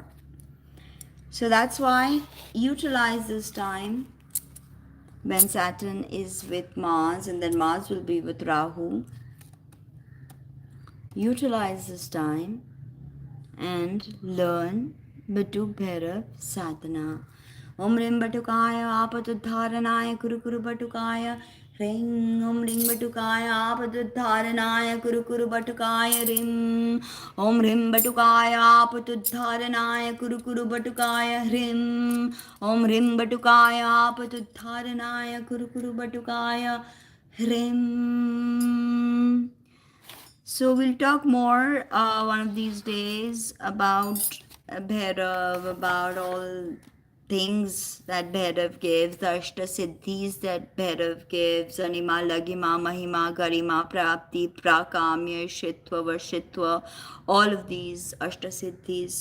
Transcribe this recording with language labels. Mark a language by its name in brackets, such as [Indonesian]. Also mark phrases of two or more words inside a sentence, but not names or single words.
[English] So that's why utilize this time when Saturn is with Mars and then Mars will be with Rahu. Utilize this time and learn [Sanskrit] Batuk Bhairav Sadhana. Om Rim Batukaya Apatudharanaya Kurukuru Batukaya Ring. Om Ring Batukaya Apatudharanaya Kurukuru Batukaya Rim. Om Rim Batukaya Apatudharanaya Kurukuru Batukaya Rim. Om Rim Batukaya Apatudharanaya Kurukuru Batukaya Rim. [English] So we'll talk more one of these days about Bhairav, about all things that Bhairav gives, the [Sanskrit] Ashta Siddhis [English] that Bhairav gives, Anima, [Sanskrit] Lagima, Mahima, Garima, Prapti, Prakamya, Shitva, Varshitva, [English] all of these [Sanskrit] Ashta Siddhis.